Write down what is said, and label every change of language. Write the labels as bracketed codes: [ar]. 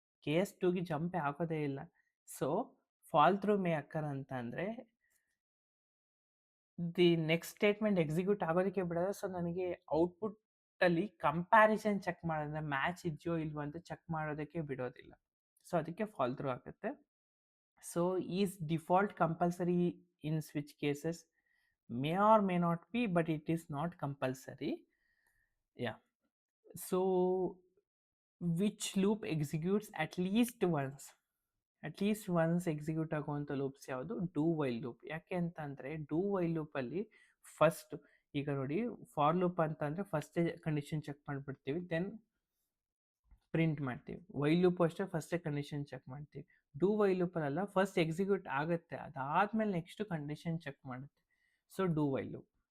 [kn] Case ಟೂಗೆ ಜಂಪೇ ಆಗೋದೇ ಇಲ್ಲ. [en] so fall through may occur [kn] ಅಂತ ಅಂದರೆ ದಿ ನೆಕ್ಸ್ಟ್ ಸ್ಟೇಟ್ಮೆಂಟ್ ಎಕ್ಸಿಕ್ಯೂಟ್ ಆಗೋದಕ್ಕೆ ಬಿಡೋದು. ಸೊ ನನಗೆ ಔಟ್ಪುಟ್ಟಲ್ಲಿ ಕಂಪ್ಯಾರಿಸನ್ ಚೆಕ್ ಮಾಡೋದ್ರೆ ಮ್ಯಾಚ್ ಇದೆಯೋ ಇಲ್ವೋ ಅಂತ ಚೆಕ್ ಮಾಡೋದಕ್ಕೆ ಬಿಡೋದಿಲ್ಲ. ಸೊ ಅದಕ್ಕೆ ಫಾಲ್ ಥ್ರೂ ಆಗುತ್ತೆ. [en] So is default compulsory in switch cases? may or may not be, but it is not compulsory. Yeah. So which loop executes at least once? At least once [kn] execute ಆಗುವಂಥ loops ಯಾವುದು? Do while loop. ಯಾಕೆ ಅಂತಂದರೆ do while ಲೂಪಲ್ಲಿ first ಈಗ ನೋಡಿ for loop ಅಂತಂದರೆ ಫಸ್ಟೇ condition check ಮಾಡಿಬಿಡ್ತೀವಿ, then print ಮಾಡ್ತೀವಿ. While loop ಅಷ್ಟೇ ಫಸ್ಟೇ ಕಂಡೀಷನ್ ಚೆಕ್ ಮಾಡ್ತೀವಿ. ಡೂ ವೈಲ್ ಲೂಪಲ್ಲ, ಫಸ್ಟ್ ಎಕ್ಸಿಕ್ಯೂಟ್ ಆಗುತ್ತೆ, ಅದಾದಮೇಲೆ ನೆಕ್ಸ್ಟು ಕಂಡೀಷನ್ ಚೆಕ್ ಮಾಡುತ್ತೆ. So do while loop.